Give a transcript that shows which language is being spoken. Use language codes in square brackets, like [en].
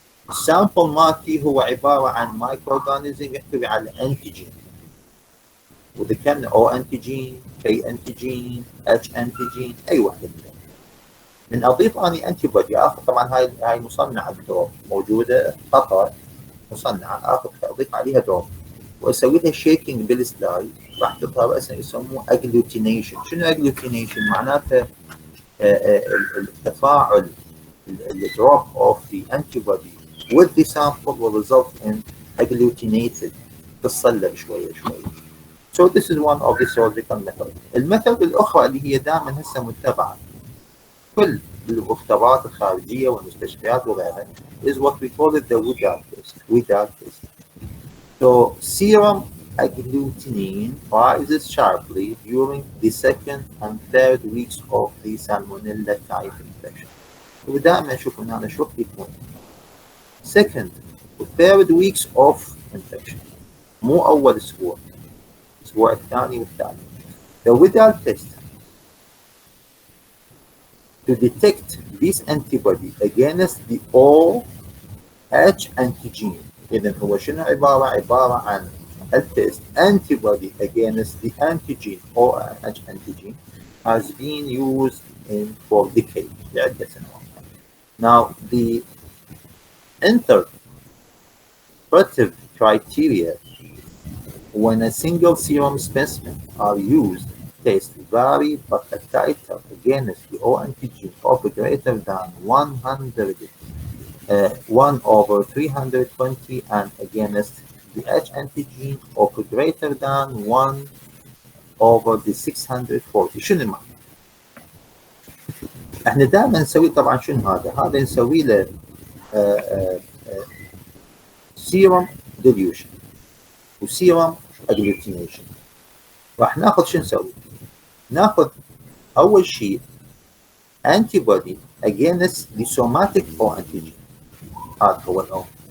[ar] السامبل مالتي هو عبارة عن microorganism يحتوي على antigen، وإذا كان O antigen K antigen H antigen أي واحدة من أضيف أني antibody آخذ. طبعا هاي مصنعة دروب موجودة قطع مصنعة، آخذ أضيف عليها دروب وأسوي لها شيكينج بالسلايد، راح تظهر رأسا يسموه agglutination. [en] شنو agglutination؟ [ar] معناته التفاعل الدروب [en] of the antibody with the sample will result in agglutinated، [ar] تتصلب شوية شوية. [en] So this is one of the surgical methods. [ar] الميثود الأخرى اللي هي دائما هسه متبعة كل المختبرات الخارجية والمستشفيات وغيرها [en] is what we call it the Widal test. So serum agglutinin rises sharply during the second and third weeks of the salmonella type infection. [ar] ودائما نشوف هنا شو يكون second و [en] third weeks of infection، [ar] مو أول أسبوع، الأسبوع الثاني والثالث. [en] The Widal test to detect this antibody against the OH antigen. [ar] إذن هو شنو عبارة عن التست [en] antibody against the antigen OH antigen has been used for decades [ar] لعدة سنوات. [en] Now the interpretive criteria when a single serum specimen are used test vary, but a titer against the O antigen of greater than 1/320 and against the H antigen of greater than 1/640. [ar] شنو المعنى؟ احنا دائما نسوي طبعا شنو هذا نسوي له [en] serum dilution [ar] وسيرم agglutination. راح ناخذ شنو نسوي؟ ناخذ اول شيء [en] antibody against the somatic O antigen، [ar] هذا هو الأول.